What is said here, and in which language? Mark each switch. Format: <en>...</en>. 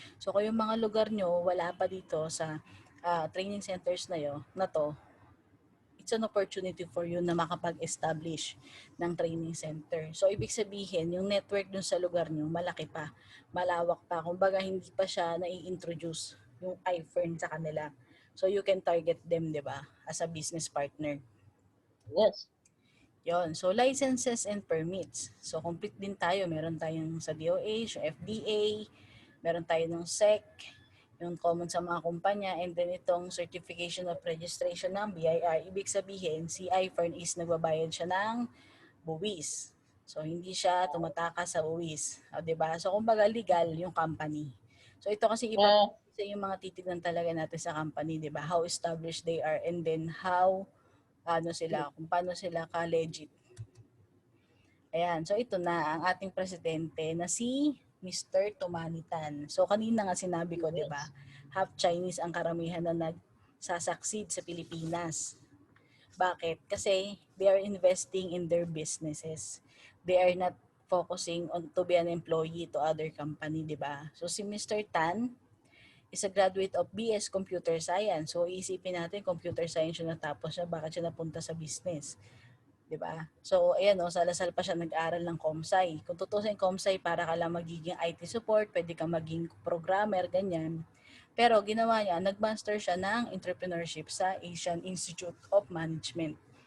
<tl>So kung yung mga lugar nyo, wala pa dito sa training centers na to,</tl> <en>it's an opportunity for you</en> <tl>na makapag-establish ng training center. So ibig sabihin, yung network dun sa lugar nyo, malaki pa, malawak pa. Kumbaga hindi pa siya nai-introduce yung iFern sa kanila.</tl> <en>So you can target them,</en> <tl>di ba,</tl> <en>as a business partner. Yes.</en> <tl>Yon.</tl> <en>So, licenses and permits.</en> <tl>So, complete din tayo. Meron tayong sa DOH, yung FDA, meron tayo ng SEC, yung common sa mga kumpanya, and then itong certification of registration ng BIR. Ibig sabihin, si iFern is nagbabayad siya ng buwis. So, hindi siya tumataka sa buwis. O, diba? So, kumbaga legal yung company. So, ito kasi isa yung mga titignan talaga natin sa company, di ba?</tl> <en>How established they are and then how</en> <tl>kung paano sila ka-legit. Ayan, so ito na ang ating presidente na si Mr. Tumanitan. So kanina nga sinabi ko, 'di ba? Half Chinese ang karamihan na nagsasucceed sa Pilipinas. Bakit?</tl> <en>Kasi they are investing in their businesses. They are not focusing on to be an employee to other company,</en> <tl>'di ba?</tl> <en>So si Mr. Tan is a graduate of BS Computer Science.</en> <tl>So iisipin natin computer science yung natapos siya, bakit siya napunta sa business? 'Di ba? So ayan sa Lasal pa siya nag-aral ng ComSci. Kung tutusin ComSci para ka lang magiging IT support, pwede ka maging programmer, ganyan. Pero ginawa niya, nag-master siya ng entrepreneurship sa Asian Institute of Management.</tl>